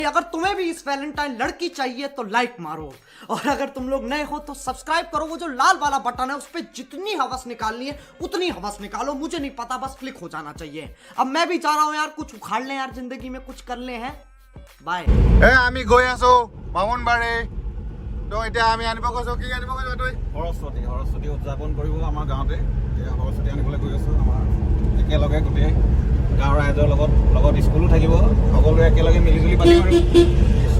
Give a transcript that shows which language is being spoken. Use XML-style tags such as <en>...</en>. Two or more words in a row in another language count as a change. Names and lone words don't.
<hi>अगर तुम्हें भी इस वैलेंटाइन लड़की चाहिए तो लाइक मारो, और अगर तुम लोग नए हो तो सब्सक्राइब करो। वो जो लाल वाला बटन है उस पर जितनी हवस निकालनी है उतनी हवस निकालो, मुझे नहीं पता, बस क्लिक हो जाना चाहिए। अब मैं भी जा रहा हूँ यार, कुछ उखाड़ ले यार, जिंदगी में कुछ कर ले हैं। बाय।</hi> <as>আমি গৈ আছো বামুণবাৰী। তো এতিয়া আমি আনিব গৈছো, কি আনিব গৈছো তুই? সৰস্বতী উদযাপন কৰিব আমাৰ গাঁৱতে। এতিয়া সৰস্বতী আনিবলৈ গৈ আছো। আমাৰ একেলগে গোটেই গাঁৱৰ ৰাইজৰ লগত স্কুলো থাকিব, সকলোৱে একেলগে মিলিজুলি পাতিম আৰু কৃষ্ণ।</as>